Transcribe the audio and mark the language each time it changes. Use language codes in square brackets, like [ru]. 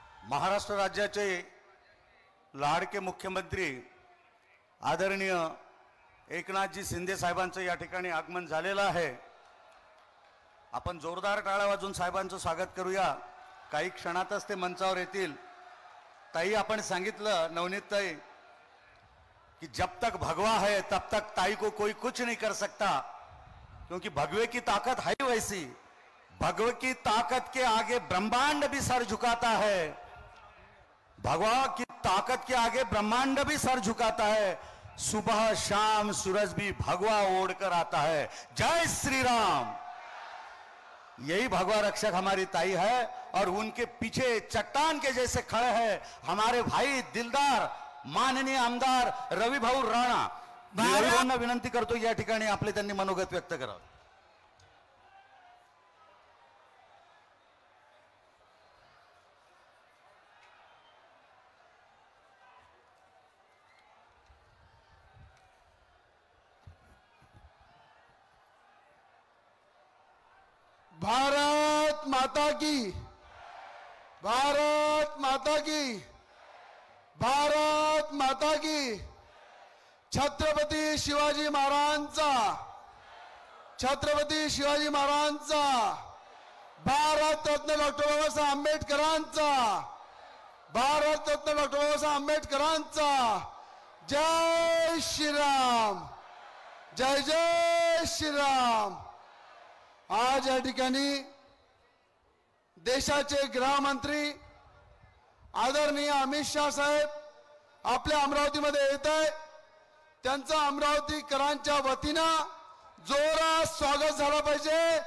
[mr] महाराष्ट्र राज्याचे लाडके मुख्यमंत्री आदरणीय एकनाथजी शिंदे साहेबांचं या ठिकाणी आगमन झालेलं आहे। आपण जोरदार टाळ्या वाजवून साहेबांचं स्वागत करूया। काही क्षणातच ते मंचावर येतील। ताई, आपण सांगितलं नवनीत ताई [hi] कि जब तक भगवा है तब तक ताई को कोई कुछ नहीं कर सकता, क्योंकि भगवे की ताकत है वैसी। भगवे की ताकत के आगे ब्रह्मांड भी सर झुकाता है, भगवा की ताकत के आगे ब्रह्मांड भी सर झुकाता है। सुबह शाम सूरज भी भगवा ओढ़कर आता है। जय श्री राम। यही भगवा रक्षक हमारी ताई है और उनके पीछे चट्टान के जैसे खड़े हैं हमारे भाई दिलदार माननीय आमदार रविभाऊ राणा। [mr] रविभाऊंना विनंती करतो या ठिकाणी आपले त्यांनी मनोगत व्यक्त करावं। [hi] भारत माता की, भारत माता की, भारत माता की। [mr] छत्रपती शिवाजी महाराजांचा, छत्रपती शिवाजी महाराजांचा, भारत रत्न डॉक्टर बाबासाहेब आंबेडकरांचा, भारत रत्न डॉक्टर बाबासाहेब आंबेडकरांचा। [hi] जय श्रीराम, जय जय श्रीराम। [mr] आज या ठिकाणी देशाचे गृहमंत्री आदरणीय अमित शाह साहेब आपल्या अमरावतीमध्ये येत आहे। त्यांचं अमरावतीकरांच्या वतीनं जोरात स्वागत झालं पाहिजे।